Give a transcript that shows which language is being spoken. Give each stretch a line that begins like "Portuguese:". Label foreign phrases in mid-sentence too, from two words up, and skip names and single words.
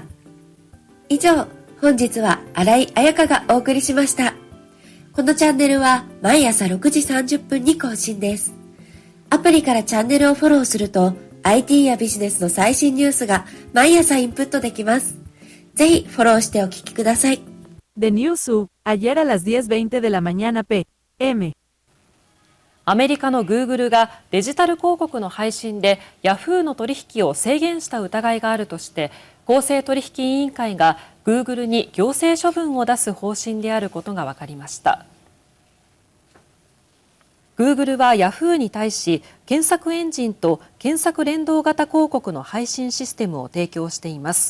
Japanese: 以上、本日は新井彩香がお送りしました。このチャンネルは毎朝6時30分に更新です。アプリからチャンネルをフォローすると IT やビジネスの最新ニュースが毎朝インプットできます。ぜひフォローしてお聞きください。
English: The News,
Spanish: ayer a las 10:20 de la mañana p.m.
Japanese: アメリカのグーグルがデジタル広告の配信でヤフーの取引を制限した疑いがあるとして、公正取引委員会がグーグルに行政処分を出す方針であることが分かりました。グーグルはヤフーに対し、検索エンジンと検索連動型広告の配信システムを提供しています。